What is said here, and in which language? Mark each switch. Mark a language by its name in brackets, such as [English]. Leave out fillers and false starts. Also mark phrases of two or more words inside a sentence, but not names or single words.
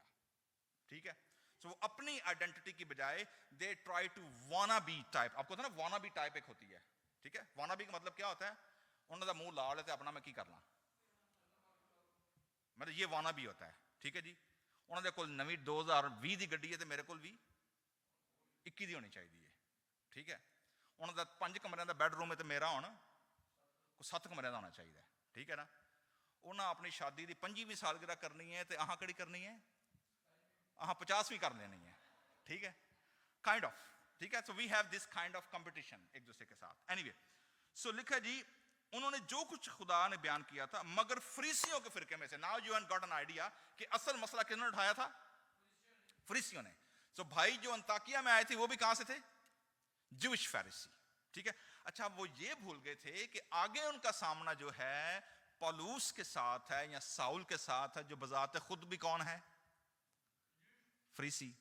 [Urdu] ٹھیک ہے, سو وہ اپنی آئیڈینٹی کی بجائے [English] they try to wanna be type. [Urdu] آپ کو نا [English] wanna be type [Urdu] ایک ہوتی ہے. ٹھیک ہے, [English] wanna be [Urdu] کا مطلب کیا ہوتا ہے؟ انہوں نے [Punjabi] منہ لا لیتے اپنا میں کی کرنا, [Urdu] مطلب یہ وانا بھی ہوتا ہے. [Punjabi] ٹھیک ہے جی, انہوں نے کوئی نویں 2020 دی گڈی ہے تو میرے کو بھی 21 ਦੀ ਹੋਣੀ ਚਾਹੀਦੀ ਹੈ, ਠੀਕ ਹੈ। ਉਹਨਾਂ ਦਾ 5 ਕਮਰਿਆਂ ਦਾ ਬੈਡਰੂਮ ਹੈ ਤੇ ਮੇਰਾ ਹੁਣ ਕੋਈ 7 ਕਮਰਿਆਂ ਦਾ ਹੋਣਾ ਚਾਹੀਦਾ, ਠੀਕ ਹੈ ਨਾ। ਉਹਨਾਂ ਆਪਣੀ ਸ਼ਾਦੀ ਦੀ 25ਵੀਂ ਸਾਲਗਿਰਹ ਕਰਨੀ ਹੈ ਤੇ ਆਹ ਕਿਹੜੀ ਕਰਨੀ ਹੈ, ਆਹ 50ਵੀਂ ਕਰ ਲੈਣੀ ہے, ٹھیک ہے, [English] kind of, [Punjabi] ٹھیک ہے. [English] so we have this kind of competition [Urdu] ایک دوسرے کے ساتھ. اینی وے سو لکھا جی انہوں نے جو کچھ خدا نے بیان کیا تھا مگر فریسیوں کے فرقے میں سے, [English] now you have got an idea [Urdu] کہ اصل مسئلہ کس نے اٹھایا تھا, فریسیوں نے. سو بھائی جو انطاکیہ میں آئے تھے وہ بھی کہاں سے تھے, جوش فیریسی, ٹھیک ہے. اچھا وہ یہ بھول گئے تھے کہ آگے ان کا سامنا جو ہے پولوس کے ساتھ ہے یا ساؤل کے ساتھ ہے, جو بذات خود بھی کون ہے, فریسی.